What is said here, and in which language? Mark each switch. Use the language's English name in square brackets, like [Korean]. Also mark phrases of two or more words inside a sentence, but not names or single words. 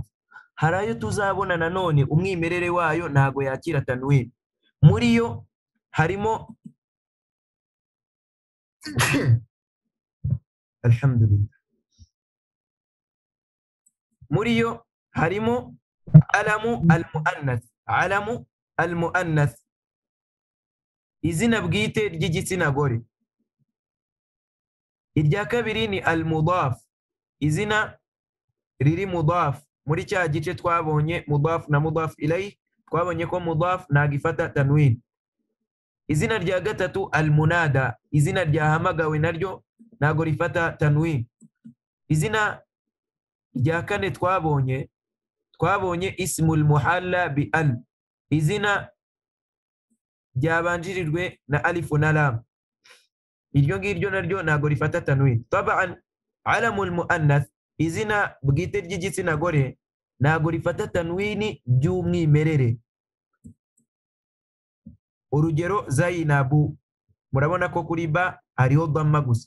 [Kinyarwanda] Hari ayo tuzabona nanone umwimerere wayo ntago yakira tanwini. Muri yo harimo alhamdulillah, muri yo harimo [Arabic] علم المؤنث, علم المؤنث, [Kinyarwanda] izina bwite ry'igitsina gore. Irya kabiri ni al-mudaf, izina riri mudaf. Muri cya gice twabonye mudaf na [Arabic] مضاف إليه, [Kinyarwanda] twabonye ko mudaf nagifata tanwin. Izina rya gatatu al-munada, izina ryahamagawe naryo nago rifata tanwin. Izina rya kane twabonye [Arabic] اسم المحلى بأل, [Kinyarwanda] izina ryabanjirijwe na alifu na lam. Iryo ngiryo naryo nago rifata tanwin. [Arabic] طبعا علم المؤنث, [Kinyarwanda] izina bwite ry'igitsina gore nago rifata tanwini by'umwimerere. Urugero Zainabu, murabona ko kuri ba hariho dhamma gusa.